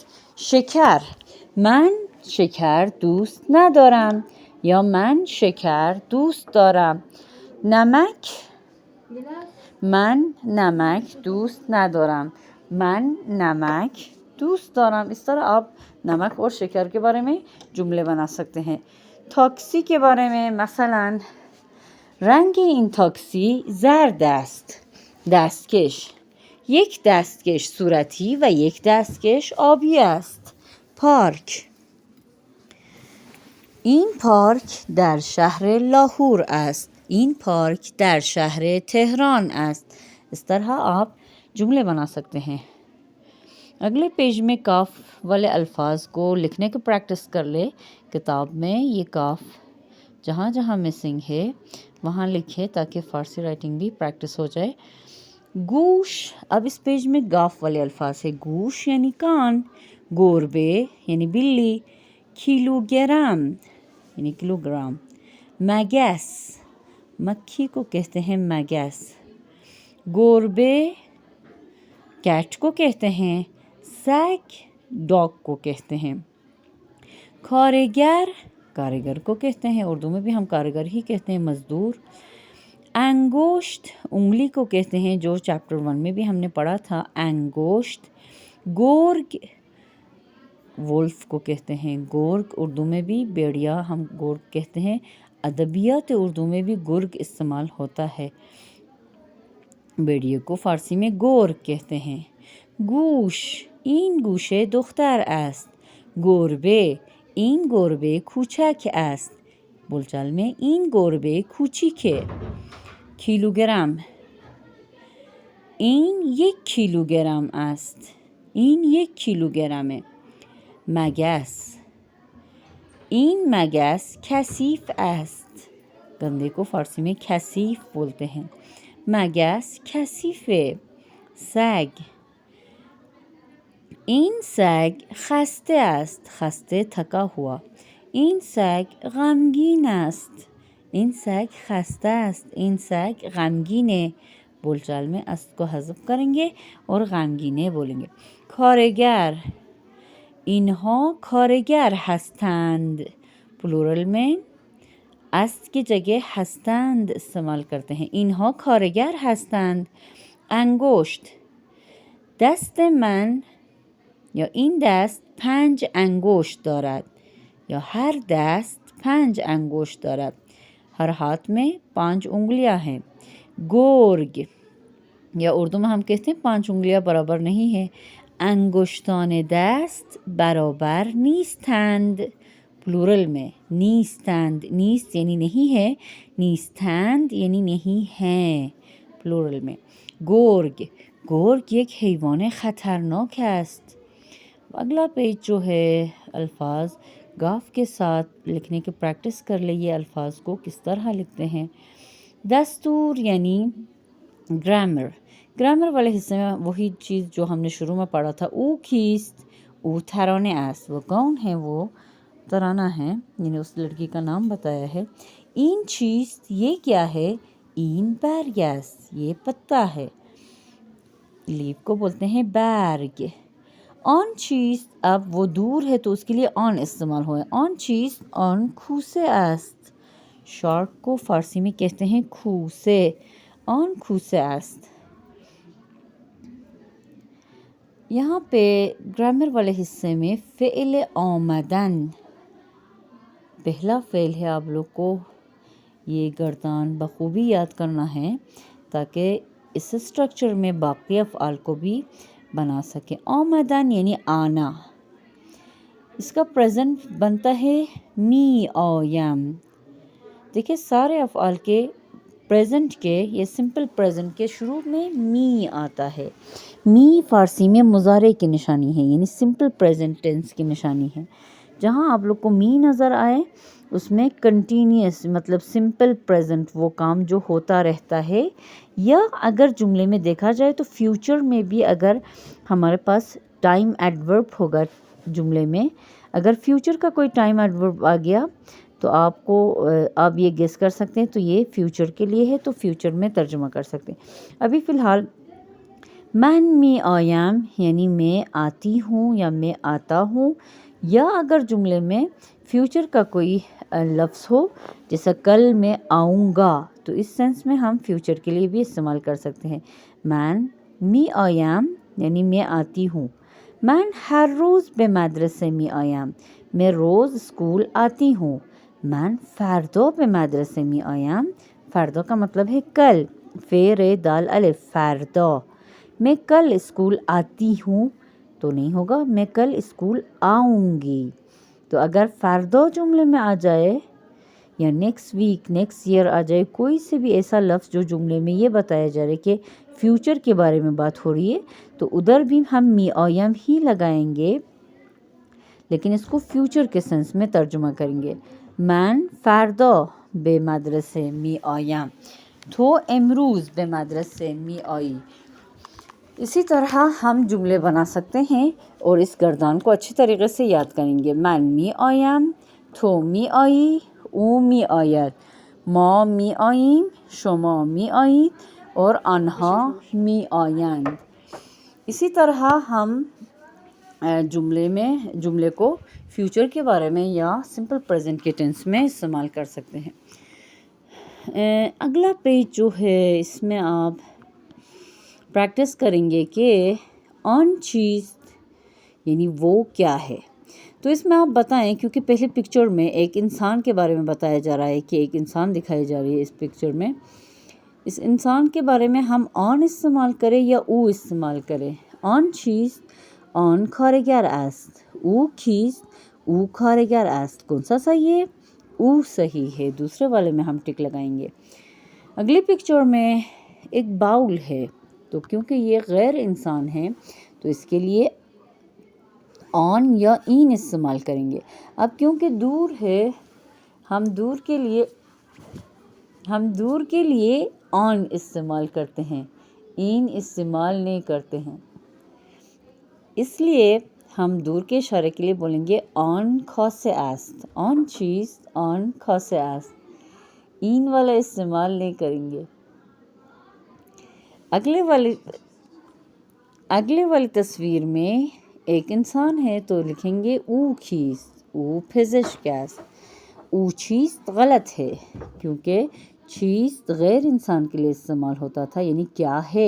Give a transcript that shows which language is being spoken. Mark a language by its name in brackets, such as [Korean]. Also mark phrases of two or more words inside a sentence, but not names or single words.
[Persian] شکر، من شکر دوست ندارم، یا من شکر دوست دارم. نمک، من نمک دوست ندارم. من نمک دوست دارم. [Urdu] اس طرح آپ نمک اور شکر کے بارے میں جملے بنا سکتے ہیں. تاکسی کے بارے میں مثلا [Persian] رنگ این تاکسی زرد است. دستکش یک دستکش صورتی و یک دستکش آبی است. پارک این پارک در شهر لاهور است. این پارک در شهر تهران است. [Urdu] اس طرح آپ جملے بنا سکتے ہیں. اگلے پیج میں کاف والے الفاظ کو لکھنے کی پریکٹس کر لے. کتاب میں یہ کاف جہاں جہاں مسنگ ہے وہاں لکھے تاکہ فارسی رائٹنگ بھی پریکٹس ہو جائے. گوش، اب اس پیج میں گاف والے الفاظ ہے. گوش یعنی کان، گوربے یعنی بلی، کیلو گرام یعنی کلو گرام، مگس مکھی کو کہتے ہیں مگس، گوربے کیٹ کو کہتے ہیں، سگ ڈاگ کو کہتے ہیں، کارگر کاریگر کو کہتے ہیں، اردو میں بھی ہم کارگر ہی کہتے ہیں، مزدور. انگوشت انگلی کو کہتے ہیں، جو چیپٹر 1 میں بھی ہم نے پڑھا تھا. انگوشت. گورگ وولف کو کہتے ہیں، گورگ اردو میں بھی بیڑیا ہم گورگ کہتے ہیں. ادبیات اردو میں بھی گرگ استعمال ہوتا ہے، بیڑیے کو فارسی میں گورگ کہتے ہیں. [Persian] گوش این گوشه دختر است. گربه این گربه کوچک است. [Urdu] بولچال میں [Persian] این گربه کوچیکه. کیلوگرم این 1 کیلوگرم است. این 1 کیلوگرمه. مگس این مگس کثیف است. [Urdu] گندے کو فارسی میں کثیف بولتے ہیں. [Persian] مگس کثیفه. سگ این سگ خسته است. [Urdu] خسته تھکا ہوا. [Persian] این سگ غمگین است. این سگ خسته است. این سگ غمگینه. [Urdu] بول چال میں است کو حذف کریں گے اور غمگینه بولیں گے. [Persian] کارگر اینها کارگر هستند. [Urdu] پلورل میں است کی جگہ هستند استعمال کرتے ہیں. [Persian] اینها کارگر هستند. انگشت دست من یا این دست 5 انگشت دارد، یا ہر دست 5 انگشت دارد. [Urdu] ہر ہاتھ میں 5 انگلیاں ہیں. گورگ یا اردو میں ہم کہتے ہیں 5 انگلیاں برابر نہیں ہیں. [Persian] انگشتان دست برابر نیستند. [Urdu] پلورل میں نیستند. نیست یعنی نہیں ہے، نیستند یعنی نہیں ہیں پلورل میں. [Persian] گورگ گورگ ایک حیوان خطرناک است. [Urdu] اگلا پیج جو ہے الفاظ گاف کے ساتھ لکھنے کی پریکٹس کر لے. یہ الفاظ کو کس طرح لکھتے ہیں. دستور یعنی گرامر. گرامر والے حصے میں وہی چیز جو ہم نے شروع میں پڑھا تھا. [Persian] او کیست او ترانه است. [Urdu] وہ کون ہے؟ وہ ترانہ ہے، یعنی اس لڑکی کا نام بتایا ہے. [Persian] این چیست [Urdu] یہ کیا ہے؟ [Persian] این برگ است. [Urdu] یہ پتا ہے. لیف کو بولتے ہیں برگ. [Persian] آن چیز، [Urdu] اب وہ دور ہے تو اس کے لیے آن استعمال ہوا ہے. [Persian] آن چیز آن کوسه است. [Urdu] شارک کو فارسی میں کہتے ہیں کوسه. [Persian] آن کوسه است. [Urdu] یہاں پہ گرامر والے حصے میں فعل آمدن پہلا فعل ہے. آپ لوگ کو یہ گردان بخوبی یاد کرنا ہے تاکہ اس اسٹرکچر میں باقی افعال کو بھی بنا سکے. آمدن یعنی آنا. اس کا پریزنٹ بنتا ہے [Persian] می آیم. [Urdu] دیکھیں سارے افعال کے پریزنٹ کے یا سمپل پریزنٹ کے شروع میں می آتا ہے. می فارسی میں مضارع کی نشانی ہے، یعنی سمپل پریزنٹ ٹینس کی نشانی ہے. جہاں آپ لوگ کو می نظر آئے اس میں کنٹینیوس مطلب سمپل پریزنٹ وہ کام جو ہوتا رہتا ہے. یا اگر جملے میں دیکھا جائے تو فیوچر میں بھی اگر ہمارے پاس ٹائم ایڈورب ہوگا جملے میں، اگر فیوچر کا کوئی ٹائم ایڈورب آ گیا تو آپ یہ گیس کر سکتے ہیں تو یہ فیوچر کے لیے ہے، تو فیوچر میں ترجمہ کر سکتے ہیں. ابھی فی الحال [Persian] من می آیم [Urdu] یعنی میں آتی ہوں یا میں آتا ہوں. یا اگر جملے میں فیوچر کا کوئی لفظ ہو جیسا کل میں آؤں گا تو اس سینس میں ہم فیوچر کے لیے بھی استعمال کر سکتے ہیں. [Persian] من می آیم [Urdu] یعنی میں آتی ہوں. [Persian] من ہر روز به مدرسه می آیم. [Urdu] میں روز اسکول آتی ہوں. [Persian] من فردا به مدرسه می آیم. [Urdu] فردا کا مطلب ہے کل. ف ر دال الف فردا. میں کل اسکول آتی ہوں تو نہیں ہوگا، میں کل اسکول آؤں گی. تو اگر فردا جملے میں آ جائے یا نیکسٹ ویک نیکسٹ ایئر آ جائے، کوئی سے بھی ایسا لفظ جو جملے میں یہ بتایا جا رہا ہے کہ فیوچر کے بارے میں بات ہو رہی ہے، تو ادھر بھی ہم [Persian] می آیم [Urdu] ہی لگائیں گے، لیکن اس کو فیوچر کے سینس میں ترجمہ کریں گے. [Persian] من فردا به مدرسه می آیم. تو امروز به مدرسه می آیی. [Urdu] اسی طرح ہم جملے بنا سکتے ہیں اور اس گردان کو اچھی طریقے سے یاد کریں گے. [Persian] من می آیم، تو می آیی، او می آید، ما می آییم، شما می آیید اور آنها می آیند. [Urdu] اسی طرح ہم جملے کو فیوچر کے بارے میں یا سمپل پریزنٹ کے ٹینس میں استعمال کر سکتے ہیں. اگلا پیج جو ہے اس میں آپ پریکٹس کریں گے کہ [Persian] آن چیز [Urdu] یعنی وہ کیا ہے. تو اس میں آپ بتائیں، کیونکہ پہلے پکچر میں ایک انسان کے بارے میں بتایا جا رہا ہے کہ ایک انسان دکھائی جا رہی ہے اس پکچر میں. اس انسان کے بارے میں ہم آن استعمال کریں یا او استعمال کریں. [Persian] آن چیز آن کارگر است. او کیست او کارگر است. [Urdu] کون سا صحیح ہے؟ او صحیح ہے. دوسرے والے میں ہم ٹک لگائیں گے. اگلی پکچر میں ایک باؤل ہے، تو کیونکہ یہ غیر انسان ہے تو اس کے لیے آن یا این استعمال کریں گے. اب کیونکہ دور ہے، ہم دور کے لیے آن استعمال کرتے ہیں، این استعمال نہیں کرتے ہیں. اس لیے ہم دور کے اشارے کے لیے بولیں گے [Persian] آن خاصے است. آن چیز آن خاصے است. [Urdu] این والا استعمال نہیں کریں گے. اگلے والی تصویر میں ایک انسان ہے تو لکھیں گے [Persian] او کیست او پزشک است. او چیست [Urdu] غلط ہے، کیونکہ چیست غیر انسان کے لیے استعمال ہوتا تھا، یعنی کیا ہے.